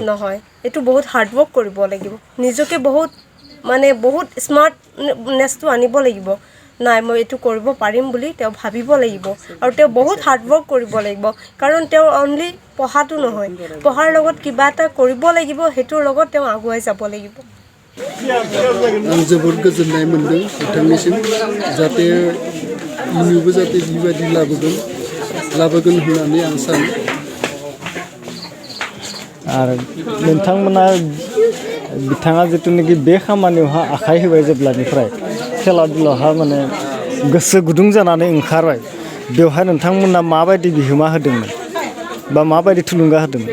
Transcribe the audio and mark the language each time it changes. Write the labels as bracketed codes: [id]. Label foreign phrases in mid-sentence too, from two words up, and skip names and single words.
[as] নহয় এইটো বহুত [en] hard work [as] কৰিব লাগিব নিজকে বহুত স্মাৰ্টনেছটো আনিব লাগিব নাই মই এইটো কৰিব পাৰিম বুলি তেওঁ ভাবিব লাগিব আৰু তেওঁ বহুত [en] hard work [as] কৰিব লাগিব কাৰণ তেওঁ অনলি পঢ়াটো নহয় পঢ়াৰ লগত কিবা এটা কৰিব লাগিব সেইটোৰ লগত তেওঁ আগুৱাই যাব লাগিব [brx] आं जोबोद गोजोननाय मोनदों बिथांनिसिम जाहाथे इयुनावबो जाहाथे बेबायदि लाबोगोन होननानै आं सानो आरो नोंथांमोना बिथाङा जिथुनाखि बे खामानियावहा आखाइ होबाय जेब्लानिफ्राय खेला दुलाहा माने गोसो गुदुं जानानै ओंखारबाय बेवहाय नोंथांमोना माबायदि बिहोमा होदोंमोन बा माबायदि थुलुंगा होदोंमोन